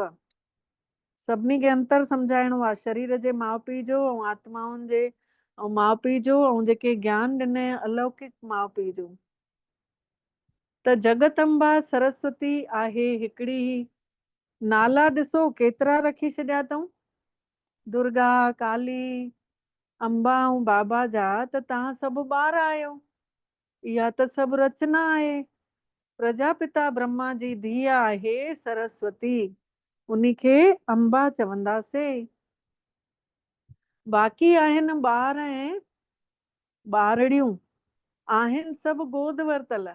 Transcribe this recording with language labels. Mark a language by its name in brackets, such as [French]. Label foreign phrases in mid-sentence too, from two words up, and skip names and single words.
[Sindhi] सभिनी खे अंतर सम्झाइणो आहे, शरीर जे माउ पीउ जो ऐं आत्माउनि जे ऐं माउ पीउ जो, ऐं जेके ज्ञान ॾिने अलौकिक माउ पीउ जो। त जगदंबा सरस्वती आहे हिकिड़ी ही। नाला ॾिसो केतिरा रखी छॾिया अथऊं, दुर्गा, काली, अंबा ऐं बाबा जा, त तव्हां सभु ॿार आहियो। इहा त सभु रचना आहे। प्रजापिता ब्रह्मा जी धीअ आहे सरस्वती, उन्ही खे अंबा चवंदासीं। बाक़ी आहिनि ॿार ऐं ॿारड़ियूं, आहिनि सभु गोद वरतल।